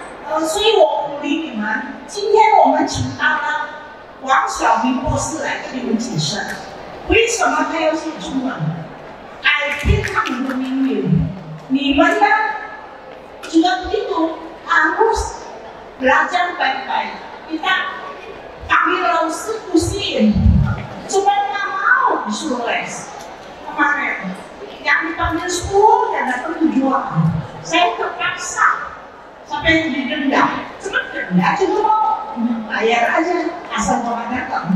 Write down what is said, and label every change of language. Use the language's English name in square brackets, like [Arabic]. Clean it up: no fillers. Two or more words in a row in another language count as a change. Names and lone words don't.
[Chinese] 所以我鼓励你们，今天我们请到了王晓明博士来跟你们解释，为什么他要写中文，改变他们的命运。你们呢 [Indonesian] juga begitu harus belajar baik-baik. Kita panggil langsung usin, cuma nggak mau disuruh les. Kemarin yang dipanggil 10 dan datang 7 saya terpaksa sampai didenda, cuma denda cuma mau bayar aja asal mau datang.